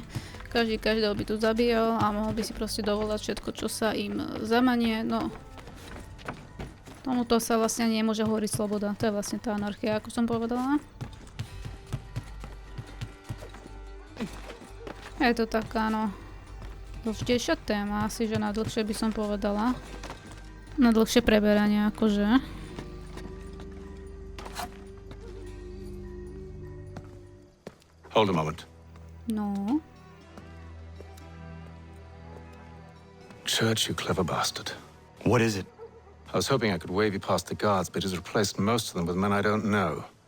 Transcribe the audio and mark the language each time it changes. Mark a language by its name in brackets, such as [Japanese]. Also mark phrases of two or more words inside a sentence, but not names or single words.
[Slovak] Každý každého by tu zabíjal a mohol by si proste dovolať všetko, čo sa im zamanie, no tomuto sa vlastne nemôže hovoriť sloboda. To je vlastne tá anarchia, ako som povedala. Je to taká, no, dlhšia téma, asi, že na dlhšie by som povedala. Na dlhšie preberanie, akože. [English] Hold a moment. No. Church, you clever bastard. What is it? I was hoping I could wave you past the guards, but he's replaced most of them with men I don't know.